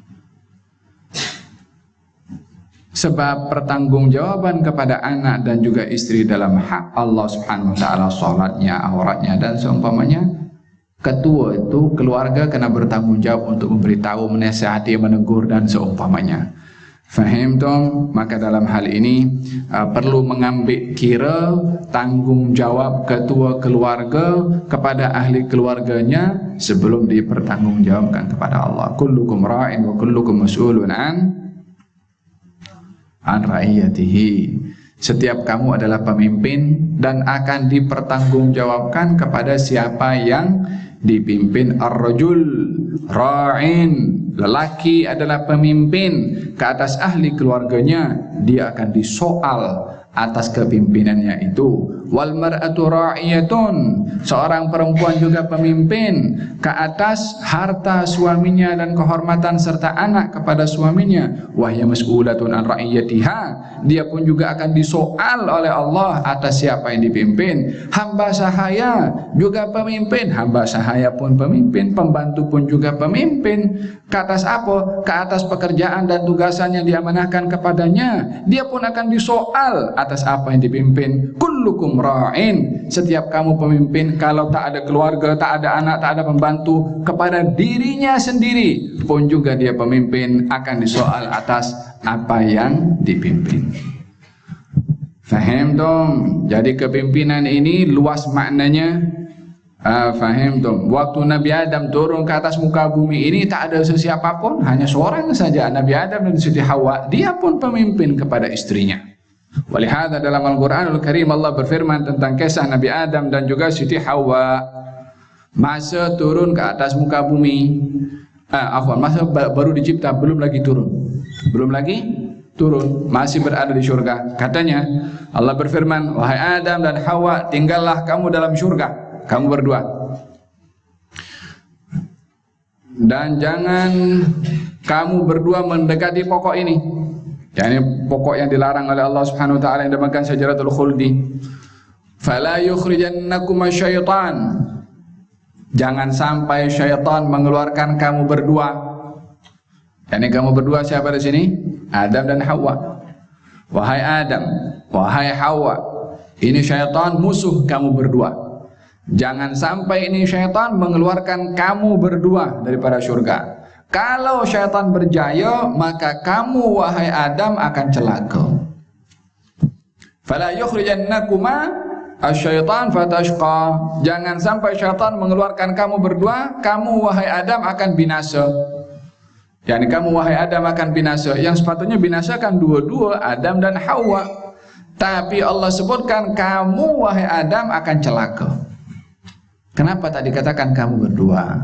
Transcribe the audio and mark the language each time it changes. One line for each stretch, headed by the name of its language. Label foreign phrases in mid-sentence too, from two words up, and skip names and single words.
Malay: Sebab pertanggungjawaban kepada anak dan juga istri dalam hak Allah
Arabic: سبحانه وتعالى,
Malay: salatnya, auratnya dan seumpamanya, ketua itu keluarga kena bertanggung jawab untuk memberitahu, menasihati, menegur dan seumpamanya. Fahim dong? Maka dalam hal ini perlu mengambil kira tanggung jawab ketua keluarga kepada ahli keluarganya sebelum dipertanggungjawabkan kepada Allah.
Arabic: كلكم راع وكلكم مسؤول عن رعيته.
Malay: Setiap kamu adalah pemimpin dan akan dipertanggungjawabkan kepada siapa yang dipimpin.
Arabic: الرجل راع,
Malay: lelaki adalah pemimpin ke atas ahli keluarganya, dia akan disoal atas kepimimpinannya itu.
Arabic: والمرأة راعية,
Malay: seorang perempuan juga pemimpin ke atas harta suaminya dan kehormatan serta anak kepada suaminya.
Arabic: وهي مسؤولة عن رعيتها,
Malay: dia pun juga akan disoal oleh Allah atas siapa yang dipimpin. Hamba sahaya juga pemimpin, hamba sahaya pun pemimpin, pembantu pun juga pemimpin. Ke atas apa? Ke atas pekerjaan dan tugasan yang diamanahkan kepadanya, dia pun akan disoal atas apa yang dipimpin.
Arabic: كلكم راع,
Malay: setiap kamu pemimpin. Kalau tak ada keluarga, tak ada anak, tak ada pembantu, kepada dirinya sendiri pun juga dia pemimpin, akan disoal atas apa yang dipimpin. Faham dong? Jadi kepimpinan ini luas maknanya. Faham dong? Waktu Nabi Adam turun ke atas muka bumi ini tak ada sesiapa pun, hanya seorang saja, Nabi Adam dan Siti Hawa. Dia pun pemimpin kepada istrinya. Walihada dalam Al-Quranul Karim Allah berfirman tentang kisah Nabi Adam dan juga Siti Hawa masa turun ke atas muka bumi. Masa baru dicipta, belum lagi turun, masih berada di surga. Katanya Allah berfirman, wahai Adam dan Hawa, tinggallah kamu dalam surga, kamu berdua, dan jangan kamu berdua mendekati pokok ini, yakni pokok yang dilarang oleh Allah
Arabic: سبحانه وتعالى
Malay: yang dinamakan
Arabic: شجرة الخلد. فلا يخرجنكم الشيطان,
Malay: jangan sampai syaitan mengeluarkan kamu berdua. Yakni kamu berdua siapa di sini? Adam dan Hawa. Wahai Adam, wahai Hawa, ini syaitan musuh kamu berdua. Jangan sampai ini syaitan mengeluarkan kamu berdua daripada surga. Kalau syaitan berjaya, maka kamu wahai Adam akan celaka.
Arabic: فلا يخرجنكما الشيطان فتشقى,
Malay: jangan sampai syaitan mengeluarkan kamu berdua, kamu wahai Adam akan binasa. Yani kamu wahai Adam akan binasa. Yang sepatutnya binasa kan dua-dua, Adam dan Hawa. Tapi Allah sebutkan kamu wahai Adam akan celaka. Kenapa tadi katakan kamu berdua?